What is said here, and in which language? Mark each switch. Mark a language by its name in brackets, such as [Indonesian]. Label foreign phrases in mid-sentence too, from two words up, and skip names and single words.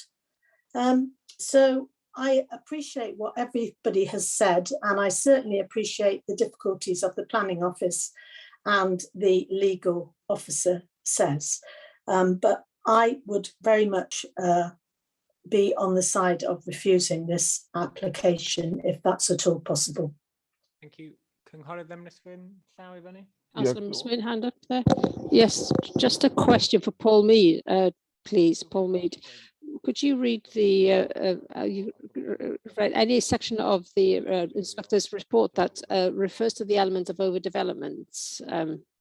[English] So I appreciate what everybody has said, and I certainly appreciate the difficulties of the planning office and the legal officer says. But I would very much be on the side of refusing this application if that's at all possible. Thank you. [Welsh] Cynghorydd Emrys Llaw i fyny? [English] Councillor Smith, hand up there. Yes, just a question for Paul Mead, please, Paul Mead. Could you read any section of the inspector's report that refers to the element of overdevelopment?